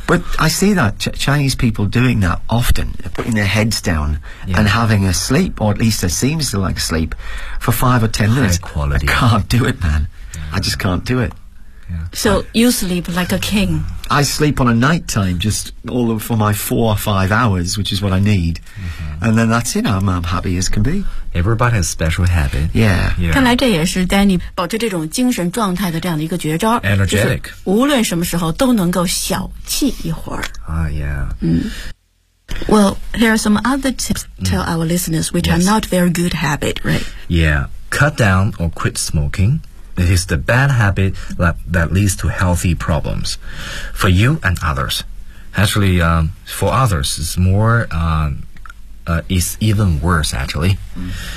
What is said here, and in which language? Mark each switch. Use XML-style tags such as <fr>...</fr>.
<en>But I see that Chinese people doing that often, putting their heads down and having a sleep, or at least it seems to like sleep, for 5 or 10 minutes. High quality. I can't do it, man. Yeah. I just can't do it. Yeah. So you sleep like a king. I sleep on a night time just all for my 4 or 5 hours, which is what I need. Mm-hmm. And then that's it, I'm happy as can be. Everybody has special habit. Yeah. Yeah.</en> <zh>看来这也是 Danny 保持这种精神状态的这样的一个绝招。</zh> <en>Energetic.</en> <zh>就是无论什么时候都能够小气一会儿。</zh> <en>Yeah. Well, here are some other tips tell our listeners which are not very good habit, right? Yeah. Cut down or quit smoking. It is the bad habit that leads to healthy problems for you and others. Actually, for others, it's more, it's even worse, actually. Mm.</en>